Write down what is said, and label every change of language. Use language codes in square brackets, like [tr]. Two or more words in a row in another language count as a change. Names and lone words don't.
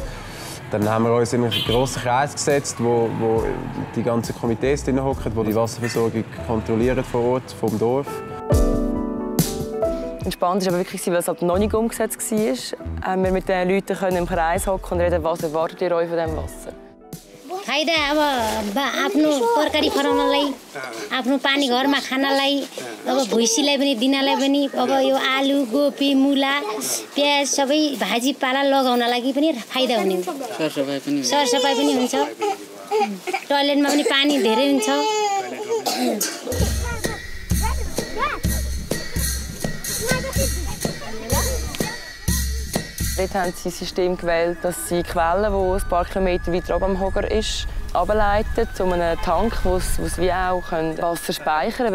[de] Dann haben wir uns in einen grossen Kreis gesetzt, wo die ganzen Komitees drin hocken, die die Wasserversorgung kontrollieren vor Ort, vom Dorf. Entspannt war aber wirklich, weil es halt noch nicht umgesetzt war. Haben wir mit den Leuten im Kreis hocken und reden, was erwartet ihr euch von diesem Wasser? [ne] फाइदा अब आफ्नो तरकारी फलाउनलाई आफ्नो पानी घरमा खानलाई अब भुइसीलाई पनि दिनलाई पनि अब यो आलु गोपी मुला प्याज सबै भाजी पाला लगाउन लागि पनि फाइदा हुने सरसफाइ पनि हुन्छ टयलेटमा पनि पानी धेरै हुन्छ [de] Dort haben sie ein System gewählt, dass sie Quellen, die ein paar Kilometer weiter oben am Hoger ist, ableiten zu einem Tank, wo sie wie auch Wasser speichern können.